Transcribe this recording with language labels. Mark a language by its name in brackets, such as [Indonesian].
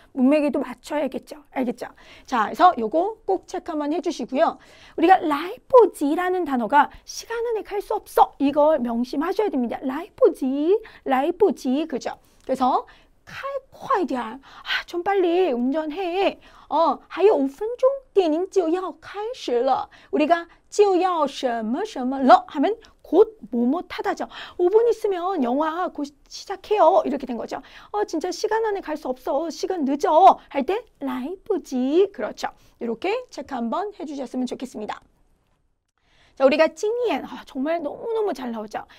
[Korean] 문맥에도 맞춰야겠죠. 알겠죠? 자, 그래서 요거 꼭 체크 한번 해주시고요. 우리가 라이포지라는 단어가 시간 안에 갈 수 없어. 이걸 명심하셔야 됩니다. 라이포지, 그죠? 그래서 [Chinese] 开快点, [Korean] 좀 빨리 운전해. [Chinese] 还有5分钟电影就要开始了. [Korean] 우리가 就要什么什么了 하면 곧 뭐뭐하다죠. 5분 있으면 영화 곧 시작해요. 이렇게 된 거죠. 진짜 시간 안에 갈 수 없어. 시간 늦어. 할 때 来不及. 그렇죠. 이렇게 체크 한번 해주셨으면 좋겠습니다. 자, 우리가 찡이엔 정말 너무너무 잘 나오죠.